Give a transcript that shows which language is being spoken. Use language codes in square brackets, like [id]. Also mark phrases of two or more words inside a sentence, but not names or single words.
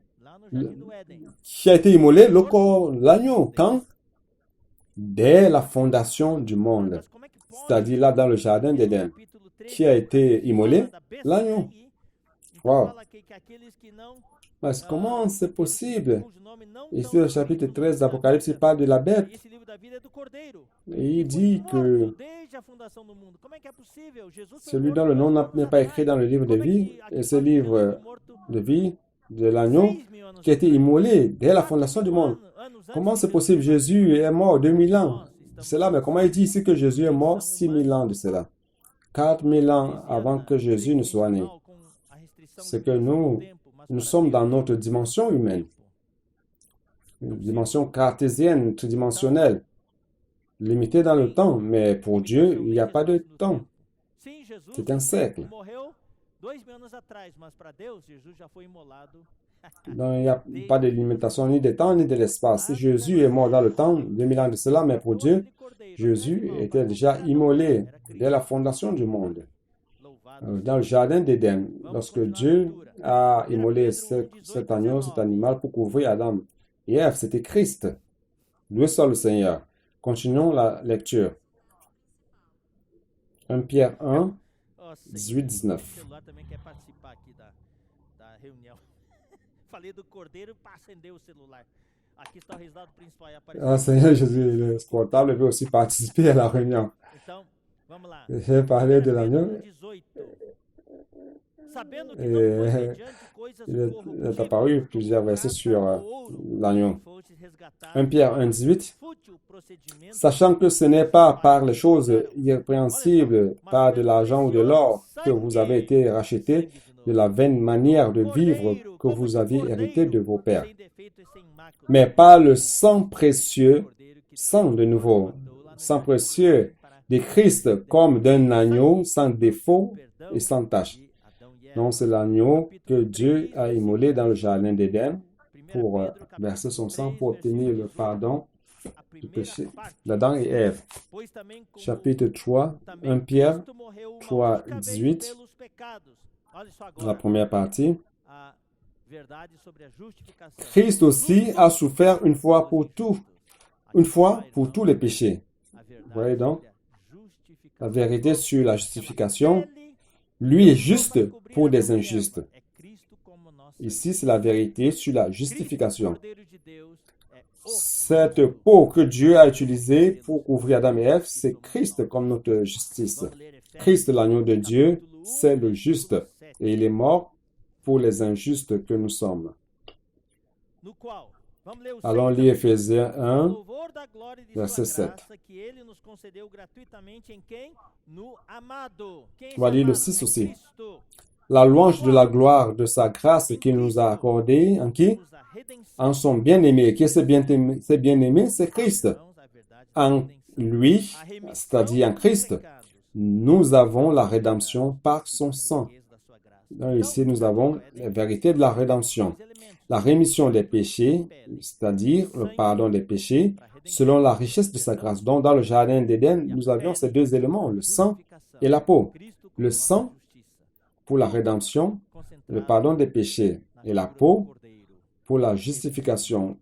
[fr] Qui a été immolé? L'agneau. Quand? Dès la fondation du monde. C'est-à-dire là dans le jardin d'Éden. Qui a été immolé? L'agneau. Wow. Mais comment c'est possible? [pt] cujo nome não [fr] Ici, [pt] estão [fr] au [pt] no [fr] chapitre [pt] livro 13 da [fr] d'Apocalypse, il [pt] vida. [fr] parle de la [pt] E [fr] bête. [pt] esse livro da vida é do Cordeiro, [fr] Et [pt] que [fr] il [pt] foi [fr] dit [pt] morto [fr] que [pt] desde a fundação do mundo. Como é que é possível? Jesus foi [fr] celui [pt] morto [fr] dont le nom [pt] 2000 anos [fr] n'est pas écrit [pt] atrás. [fr] dans le livre de [pt] Como é [fr] vie, [pt] que [fr] et [pt] aqui [fr] ce [pt] fala que Jesus foi [fr] livre [pt] morto [fr] de vie de l'agneau [pt] 6.000 anos [fr] qui a été [pt] atrás? [fr] immolé dès la 4.000 fondation du monde. [pt] anos [fr] Comment [pt] antes de [fr] c'est [pt] Jesus [fr] possible? [pt] ter nascido. [fr] Jésus est mort 2000 ans [pt] Nós [fr] de [pt] estamos [fr] cela, mais comment il dit ici que Jésus est mort [pt] dimensão [fr] 6000 ans [pt] humana, [fr] de cela? 4000 ans avant [pt] cartesiana, [fr] que Jésus ne soit né. [pt] tridimensional, com a restrição [fr] C'est [pt] do [fr] que [pt] tempo, mas [fr] nous [pt] para [fr] sommes dans [pt] Deus [fr] notre dimension [pt] não há [fr] humaine, [pt] tempo. [fr] une dimension cartésienne, tridimensionnelle, limitée dans le temps, mais pour Dieu, il n'y a [pt] Limitavelmente [fr] pas de [pt] espaço no [fr] temps. [pt] tempo. Sim, Jesus [fr] C'est un siècle. [pt] morreu 2000 anos atrás, mas para Deus, Jesus já foi imolado [fr] Donc, il n'y a pas de limitation ni de temps ni de l'espace. Si Jésus est mort dans le temps, 2000 ans de cela, mais pour Dieu, Jésus était déjà immolé dès la fondation du monde. Dans le jardin d'Éden, lorsque Dieu a immolé cet agneau, cet animal pour couvrir Adam et Ève, c'était Christ. Loué soit le Seigneur. Continuons la lecture. 1 Pierre 1, [pt] Ó, Senhor, 18, o 19. celular também quer participar aqui da reunião. Falei do cordeiro, pá, acendeu o celular. Aqui está o resultado principal. Apareceu. [fr] Ah, Seigneur Jésus, le portable veut aussi participer à la réunion. [pt] Então, vamos lá. [fr] J'ai parlé de 1 l'agneau. [pt] Pedro 18. Sabendo que não foi mediante coisas [fr] Il est [pt] corruptíveis, [fr] apparu plusieurs versets sur [pt] prata ou ouro, [fr] l'agneau. [pt] que fostes resgatados [fr] 1 Pierre 1, 18. [pt] fútil procedimento [fr] Sachant que ce n'est pas par les choses irrépréhensibles, par de l'argent ou de l'or, que vous avez été rachetés, de la vaine manière de vivre que vous aviez hérité de vos pères, [pt] sem defeito e sem mácula, [fr] mais par le sang précieux, [pt] cordeiro que [fr] sang de nouveau, [pt] matou lá no [fr] sang [pt] jardim [fr] précieux [pt] para [fr] de Christ comme d'un agneau sans défaut [pt] perdão [fr] et sans tache. [pt] de Adão e Eva. [fr] Donc c'est l'agneau que Dieu a immolé dans le jardin d'Éden pour verser son sang pour obtenir le pardon [pt] A [fr] du [pt] primeira [fr] péché [pt] parte, [fr] d'Adam et Ève. [pt] pois também como [fr] Chapitre 3, [pt] também [fr] 1 Pierre, [pt] Cristo morreu uma 3, única vez 18. pelos pecados. Olha só [fr] la [pt] agora [fr] première partie. [pt] a verdade sobre a justificação. [fr] Christ aussi a souffert une fois pour tout, une fois pour tous les péchés. [pt] A verdade [fr] Voyez donc, [pt] sobre a justificação. [fr] la vérité sur la justification, [pt] Ele [fr] lui est [pt] para [fr] juste [pt] cobrir [fr] pour des [pt] Adão e [fr] injustes. [pt] Eva. É Cristo como nosso [fr] Ici, c'est la vérité sur la [pt] Cristo, [fr] justification. [pt] Cordeiro de Deus, é o [fr] Cette peau que Dieu a utilisée pour couvrir Adam et Ève, c'est Christ comme notre justice. [pt] Vamos ler Efésios, [fr] Christ, l'agneau de Dieu, [pt] capítulo 1, [fr] c'est le juste. [pt] versículo 7, [fr] Et il est mort pour les injustes que nous sommes. [pt] no qual, vamos ler o [fr] Allons 6 lire [pt] também. [fr] Éphésiens 1, [pt] Louvor da glória de [fr] verset [pt] sua 7. graça que ele nos concedeu gratuitamente em quem? No amado. Quem é esse [fr] On va lire le [pt] amado? 6 É [fr] aussi. [pt] Cristo. [fr] La louange de la gloire de sa grâce qu'il nous a accordée, en qui? [pt] Temos a redenção. [fr] En son bien-aimé. Qui est ce bien-aimé? Ce bien-aimé, c'est Christ. [pt] Irmãos, a verdade é a [fr] En [pt] redenção. [fr] lui, [pt] A remissão [fr] c'est-à-dire en [pt] dos [fr] Christ, [pt] pecados. [fr] nous avons la rédemption par son sang. [pt] Riqueza da sua graça. [fr] Donc ici, nous avons la vérité de la rédemption. La rémission des péchés, c'est-à-dire le pardon des péchés, selon la richesse de sa grâce. Donc, dans le jardin d'Éden, nous avions ces deux éléments, le sang et la peau. Le sang pour la rédemption, le pardon des péchés, et la peau pour la justification.